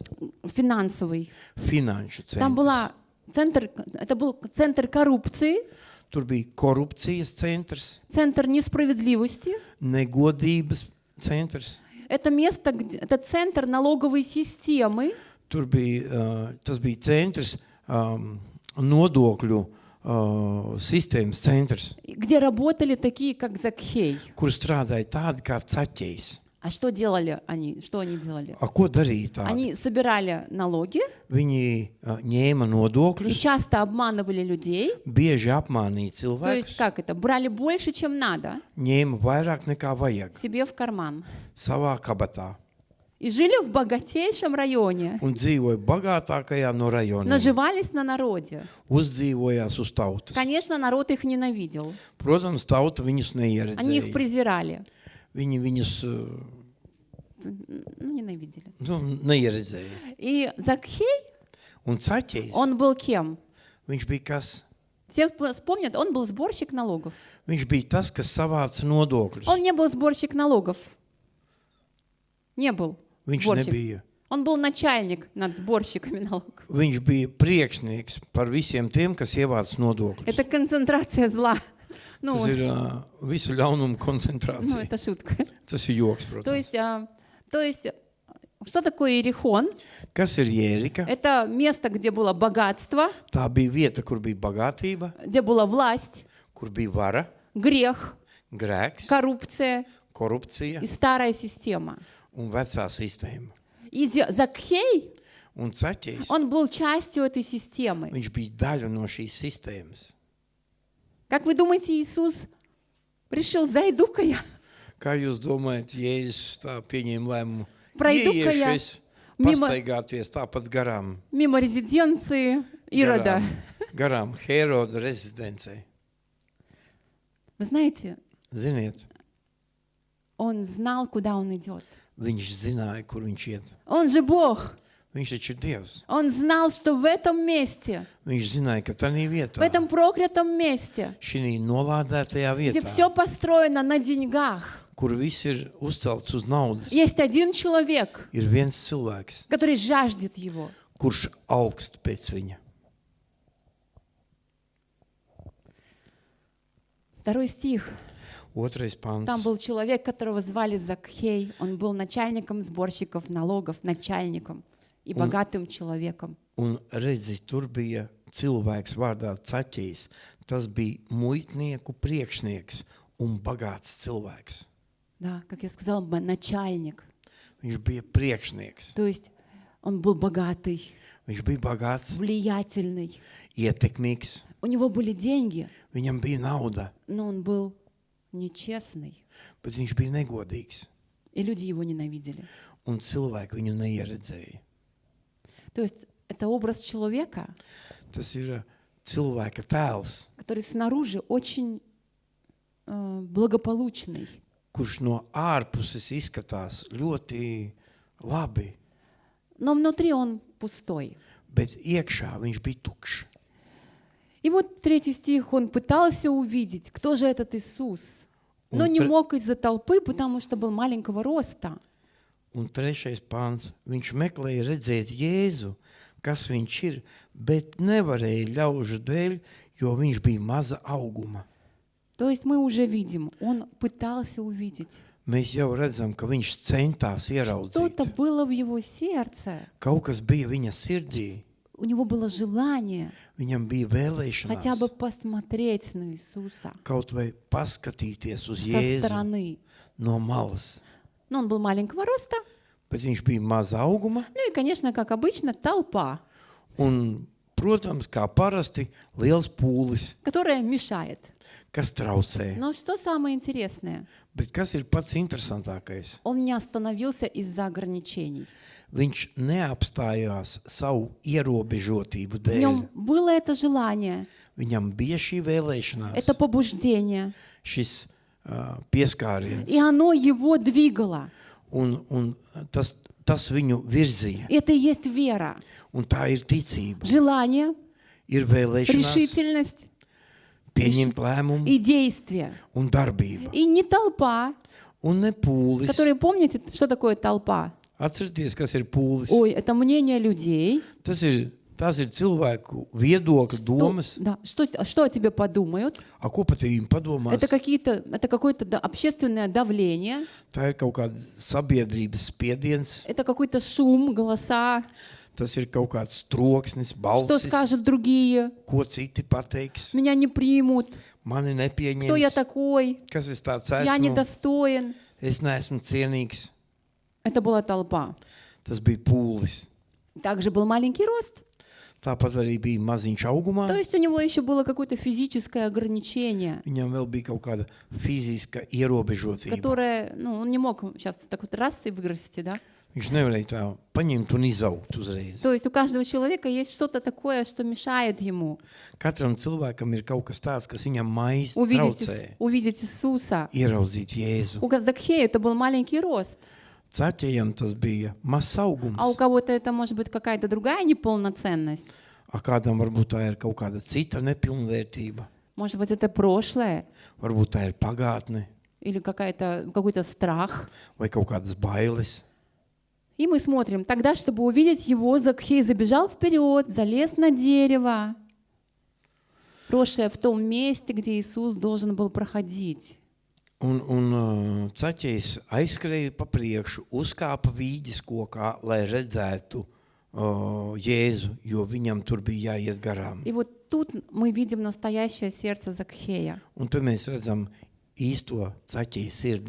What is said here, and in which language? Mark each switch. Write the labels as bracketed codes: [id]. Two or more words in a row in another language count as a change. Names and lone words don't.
[ru] финансовый. [lv] finanšu [ru] Там была [lv] centrs. [ru] это был центр коррупции, [lv] Tur bija korupcijas centrs, [ru] центр несправедливости. [lv] negodības centrs. [ru] Это место, это центр налоговой системы, [lv] Tur bija, tas bija centrs, nodokļu sistēmas centrs, [ru] где работали такие, как Закхей. [lv] kur strādāja tādi kā caķējs. [ru] А что делали они? Что они делали? [lv] Ko darīja tādi? [ru] Они собирали налоги [lv] Viņi ņēma [ru] и [lv] nodokļus, [ru] часто обманывали людей. [lv] bieži apmānīja [ru] То есть [lv] cilvēkus, [ru] как это? Брали больше, чем надо, [lv] ņēma vairāk nekā vajag [ru] себе в карман. [lv] savā kabatā [ru] И жили в богатейшем районе. [lv] un dzīvoja bagātākajā no rajoniem. [ru] Наживались на народе. [lv] Uzdzīvojās uz tautas. [ru] Конечно, народ их ненавидел. [lv] Protams, tauta viņus [ru] Они их [lv] neieredzēja. [ru] презирали. [lv] Viņi viņus [ru] Ну, ненавидели. [lv] neieredzēja. [ru] И Закхей, [lv] Un caķējs, [ru] он был кем? [lv] viņš bija kas? [ru] Все вспомнят, он был сборщик налогов. [lv] Viņš bija tas, kas savāca nodokļus. [ru] Он не был сборщик налогов. Не был [lv] Viņš [ru] сборщик. [lv] nebija. [ru] Он был начальник над сборщиками налогов. [lv] Viņš bija priekšnieks par visiem tiem, kas ievāc nodokļus. [ru] Это концентрация зла. Ну, [lv] Tas ir visu ļaunumu [ru] ну, [lv] koncentrācija. [ru] это шутка. [lv] Tas ir joks, [ru] То [lv] protams. [ru] есть, что такое Иерихон? [lv] Kas ir Jērika? [ru] Это место, где было богатство, [lv] Tā bija vieta, kur bija bagātība, [ru] где была власть, [lv] kur bija vara, [ru] грех, [lv] grēks, [ru] коррупция [lv] korupcija [ru] и старая система. [lv] un vecā sistēma. [ru] И Закхей, [lv] Un caķējs, [ru] он был частью этой системы. [lv] viņš bija daļa no šīs sistēmas. [ru] Как вы думаете, Иисус решил, зайду-ка я, [lv] Kā jūs domājat, Jēzus tā pieņēma lēmumu? [ru] Пройду-ка я [lv] Ieiešu es [ru] мимо- [lv] pastaigāties tāpat garām. [ru] мимо резиденции Ирода? [lv] Garām Heroda rezidencei. [ru] Вы знаете, [lv] Ziniet, [ru] он знал, куда он идет. [lv] viņš zināja, kur viņš iet. [ru] Он же Бог. [lv] Viņš taču ir Dievs. [ru] Он знал, что в этом месте, [lv] Viņš zināja, ka tādā [ru] в [lv] vietā, [ru] этом проклятом месте, [lv] šī nolādētajā [ru] где [lv] vietā, [ru] все построено на деньгах, [lv] kur viss ir uzcelts uz naudas, [ru] есть один человек, [lv] ir viens cilvēks, [ru] который жаждет его. [lv] kurš augst pēc viņa. [ru] 2 стих. [lv] Otrais pants. [ru] Там был человек, которого звали Закхей. Он был начальником сборщиков налогов, начальником и богатым человеком. [lv] Un redzi, tur bija cilvēks vārdā Caķijs. Tas bija muitnieku priekšnieks un bagāts cilvēks. [ru] Да, как я сказала, начальник. [lv] Viņš bija priekšnieks. [ru] То есть он был богатый, [lv] Viņš bija bagāts, [ru] влиятельный. [lv] ietekmīgs. [ru] У него были деньги, [lv] Viņam bija nauda, [ru] но он был нечестный. [lv] bet viņš bija negodīgs. [ru] И люди его ненавидели. [lv] Un cilvēki viņu neieredzēja. [ru] То есть это образ человека, [lv] Tas ir cilvēka tēls, [ru] который снаружи очень благополучный, [lv] kurš no ārpuses izskatās ļoti labi, [ru] но внутри он пустой. [lv] bet iekšā viņš bija tukšs. [ru] И И вот 3 стих, он пытался увидеть, кто же этот Иисус, но [lv] Un [ru] не tre- мог из-за толпы, потому что был маленького роста. [lv] Un 3. pāns. Viņš meklēja redzēt Jēzu, kas viņš ir, bet nevarēja ļaužu dēļ, jo viņš bija maza auguma. [ru] То есть мы уже видим, он пытался увидеть. [lv] Mēs jau redzam, ka viņš centās [ru] Что-то [lv] ieraudzīt. [ru] было в его сердце. [lv] Kaut kas bija viņa sirdī, [ru] У него было желание [lv] viņam bija [ru] хотя бы [lv] vēlēšanās [ru] посмотреть на Иисуса [lv] kaut vai paskatīties uz [ru] со [lv] Jēzu [ru] стороны. [lv] no malas. [ru] Но он был маленького роста. [lv] Bet viņš bija maza auguma, [ru] Ну и, конечно, как обычно, толпа, [lv] un, protams, kā parasti, liels pūlis, [ru] которая мешает. [lv] kas traucē. [ru] Но что самое интересное? [lv] Bet kas ir pats interesantākais? [ru] Он не остановился из-за ограничений. [lv] Viņš neapstājās savu ierobežotību [ru] В [lv] dēļ. [ru] нем было это желание, [lv] Viņam bija šī vēlēšanās, [ru] это побуждение, [lv] šis pieskāriens, [ru] и оно его двигало. [lv] un tas viņu virzīja. [ru] Это и есть вера, [lv] Un tā ir ticība, [ru] желание, [lv] ir vēlēšanās, [ru] решительность [lv] pieņemt lēmumu [ru] и действие. [lv] un darbība. [ru] И не толпа, [lv] Un ne pūlis. [ru] которая, помните, что такое толпа? [lv] Atcerieties, kas ir pūlis. [ru] Ой, это мнение людей. [lv] Tas ir cilvēku viedoklis, domas. [ru] Да, что о тебе подумают? [lv] A ko pat viņiem padomās? [ru] Это какое-то общественное давление, [lv] Tā ir kaut kāda sabiedrības spiediens, [ru] это какой-то шум, голоса, [lv] tas ir kaut kāds troksnis, [ru] что [lv] balsis, [ru] скажут другие, [lv] ko citi pateiks. [ru] меня не примут, [lv] Mani [ru] кто я [lv] nepieņems, [ru] такой, [lv] kas es tāds [ru] я [lv] esmu, [ru] недостоин. [lv] es neesmu cienīgs. [ru] Это была толпа. [lv] Tas bija pūlis. [ru] Также был маленький рост. [lv] Tāpat arī bija maziņš [ru] То [lv] augumā. [ru] есть у него еще было какое-то физическое ограничение, [lv] Viņam vēl bija kaut kāda fiziska ierobežotība. [ru] которое, он не мог сейчас так вот раз и вырасти, да? [lv] Viņš nevarēja tā paņemt un izaugt uzreiz. [ru] То есть у каждого человека есть что-то такое, что мешает ему [lv] Katram cilvēkam ir kaut kas tāds, kas viņam maiz [ru] увидеть, [lv] traucē [ru] увидеть Иисуса. [lv] ieraudzīt Jēzu. [ru] У Закхея это был маленький рост, [lv] Caķējam tas bija mazs augums, [ru] а у кого-то это может быть какая-то другая неполноценность. [lv] a kādam varbūt tā ir kaut kāda cita nepilnvērtība, [ru] Может быть, это прошлое [lv] varbūt tā ir pagātne [ru] или какой-то страх. [lv] vai kaut kādas bailes. [ru] И мы смотрим, тогда, чтобы увидеть его, Закхей забежал вперед, залез на дерево, росшее в том месте, где Иисус должен был проходить. [lv] Un caķējs aizskrēja pa priekšu, uzkāpa vīģes kokā, lai redzētu Jēzu, jo viņam tur bija jāiet garām. [ru] И вот тут мы видим настоящее сердце Закхея. [lv] Un tad mēs redzam īsto caķēju sirdi.